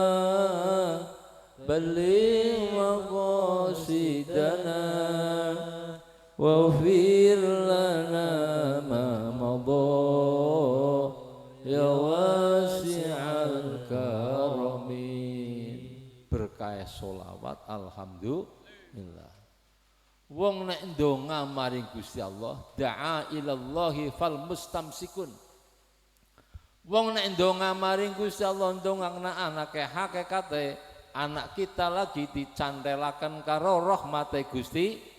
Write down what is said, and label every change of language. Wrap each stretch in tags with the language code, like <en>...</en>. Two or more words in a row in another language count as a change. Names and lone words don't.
<ar>بلغ مقاصدنا واغفر لنا ما مضى يا واسع الكرم.</ar> <jv>Berkah sholawat alhamdulillah. Wong nek ndonga maring Gusti Allah,</jv> <ar>دعا إلى الله فالمستمسكون.</ar> <jv>Wong nek ndonga maring Gusti Allah ndongakna anake hakikate anak kita lagi dicantelaken karo rahmate Gusti.</jv>